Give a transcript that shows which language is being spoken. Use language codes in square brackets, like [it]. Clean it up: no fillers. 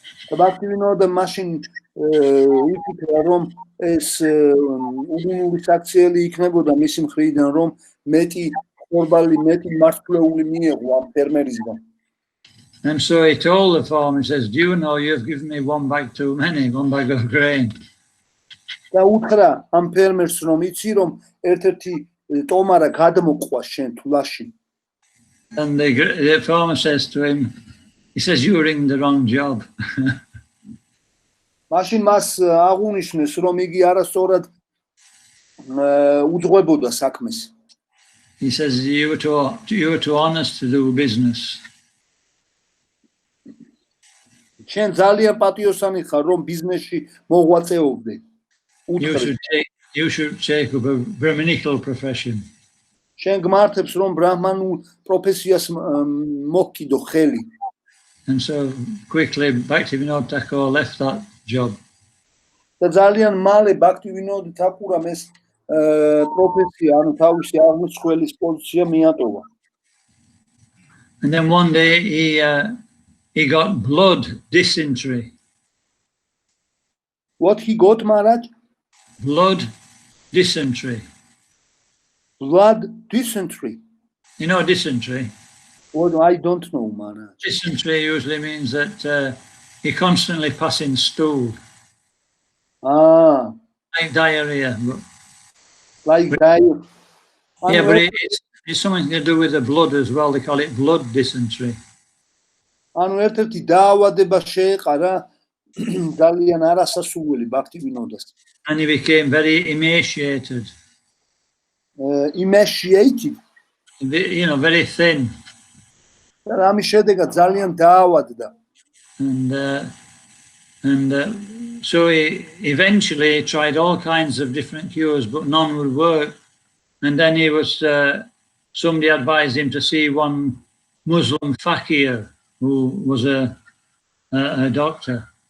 [ka] Bhakti Vinod machine იფიქრა რომ ეს უგუნური საქციელი იქნებოდა მისი მხრიდან რომ მეტი ხორბალი მეტი მარცვლეული მიეღო ამ ფერმერისგან. [en] And so he told the farmer, he says, do you know you've given me one bag too many, one bag of grain. [ka] და უთხრა ამ ფერმერს რომ იცი რომ ერთ-ერთი ტომარა გადმოყვა შენ თვლაში. [en] And the farmer says to him, he says, you're in the wrong job. [ka] მაშინ მას აღუნიშნეს რომ იგი არასწორად უძღვებოდა საქმეს. [en] He says, you were too honest to do business. [ka] შენ ძალიან პატიოსანი ხარ რომ ბიზნესში მოღვაწეობდე. [en] You should take up a Brahminical profession. [ka] შენ გმართებს რომ ბრაჰმანულ პროფესიას მოგკიდო ხელი. [en] And so quickly Bhakti Vinod Thakur left that job. [ka] და ძალიან მალე Bhakti Vinod Thakuram ეს პროფესია, ანუ თავისი აღმოცხველის პოზიცია მიატოვა. [en] And then one day he got blood dysentery. What he got, Maharaj? Blood dysentery. Blood dysentery. You know dysentery? Well, I don't know, Maharaj. Dysentery usually means that you're constantly passing stool. Ah. Like diarrhea. Like diarrhea. Yeah, but it's something to do with the blood as well. They call it blood dysentery. [ka] ანუ ერთ-ერთი დაავადება შეეყარა ძალიან არასასურველი Bhakti Vinodას. [en] And he became very emaciated. Emaciated? You know, very thin. [ka] ამის შედეგად ძალიან დაავადდა. [en] And so he eventually tried all kinds of different cures, but none would work. And then he was, somebody advised him to see one Muslim fakir who was a doctor.